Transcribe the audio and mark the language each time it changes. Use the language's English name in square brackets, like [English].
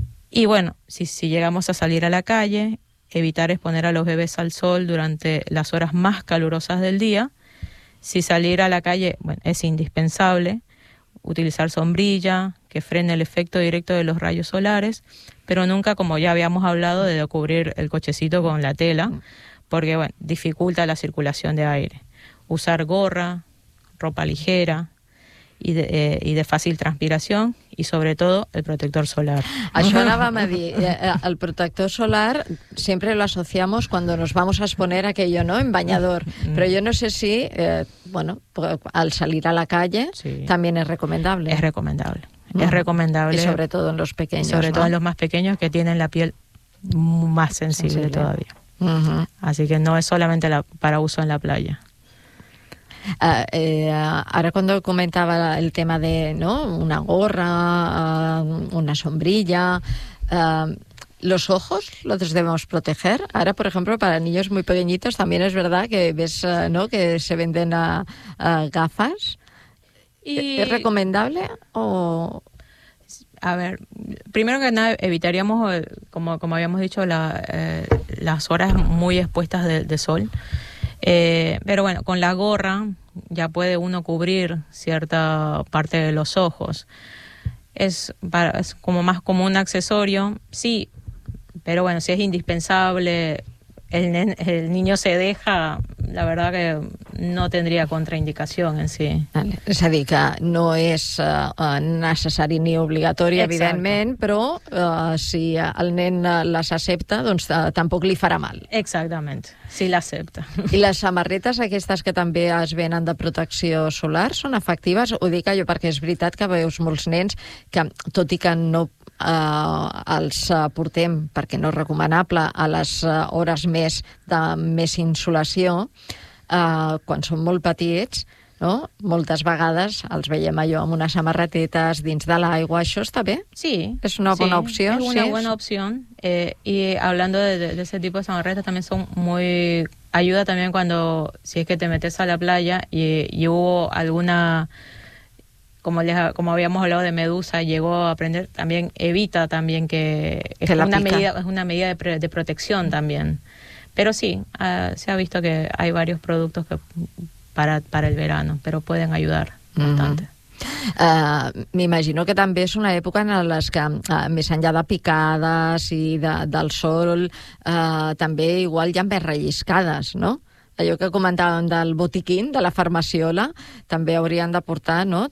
[Spanish] Y bueno, si llegamos a salir a la calle, evitar exponer a los bebés al sol durante las horas más calurosas del día. Si salir a la calle, bueno, es indispensable utilizar sombrilla que frene el efecto directo de los rayos solares, pero nunca, como ya habíamos hablado, de cubrir el cochecito con la tela, porque bueno, dificulta la circulación de aire. Usar gorra, ropa ligera y de [Catalan] fàcil transpiració i sobretot el protector solar. Això anàvem a dir, el protector solar sempre [Spanish] lo asociamos cuando nos vamos a exponer aquello, ¿no?, en bañador, [Catalan] però jo no sé si, [Spanish] bueno, al salir a la calle [Catalan] també és recomendable. És recomendable. És recomendable [Spanish] y sobre todo en los pequeños, sobre todo ¿no? en los más pequeños que tienen la piel más sensible todavía. Uh-huh. Así que no es solamente para uso en la playa. Ahora cuando comentaba el tema de no una gorra, una sombrilla, los ojos los debemos proteger. Ahora, por ejemplo, para niños muy pequeñitos también es verdad que ves no que se venden gafas. Y... ¿Es recomendable o...? A ver, primero que nada evitaríamos, como habíamos dicho, las horas muy expuestas de sol. Pero bueno, con la gorra ya puede uno cubrir cierta parte de los ojos. Es como más como un accesorio, sí, pero bueno, si es indispensable, el niño se deja, la verdad que no tendría contraindicación en sí. Vale. [Catalan] Es a dir, que no és necessari ni obligatori, exacte, evidentment, però si el nen les accepta, doncs tampoc li farà mal. Exactament, si l'accepta. I les samarretes aquestes que també es venen de protecció solar són efectives? Ho dic jo perquè és veritat que veus molts nens que, tot i que no els portem, perquè no és recomanable, a les hores més de més insolació, quan són molt petits, no? Moltes vegades els veiem allò amb unes samarretetes dins de l'aigua. Això està bé? Sí. És una bona opció? Sí, és una bona opció. [Spanish] I hablando de ese tipo de samarretes, [Catalan] també són molt [Spanish] ayuda también cuando, si es que te metes a la playa y hubo alguna, como habíamos hablado de medusa, llegó a aprender, también evita también que... Es una medida de protección también. Pero sí, se ha visto que hay varios productos que para el verano, pero pueden ayudar bastante. [Catalan] M'imagino que també és una època en les que més enllà de picades i del sol, també igual hi ha més relliscades, no? Allò que comentàvem del botiquín, de la farmaciola, també haurien de portar, no?